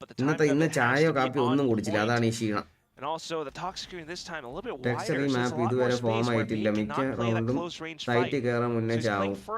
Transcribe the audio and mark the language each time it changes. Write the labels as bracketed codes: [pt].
[ml] അപ്പം ഇന്ന് ചായയോ കാപ്പിയോ ഒന്നും കുടിച്ചില്ല. അതാണ് ഈ ക്ഷീണം. [en] And also the talk screen this time a little bit Texture wider. [ml] map ഇതുവരെ ഫോം ആയിട്ടില്ല. മിക്ക റൗണ്ടും സൈറ്റ് കയറാൻ മുന്നേ ചാവും.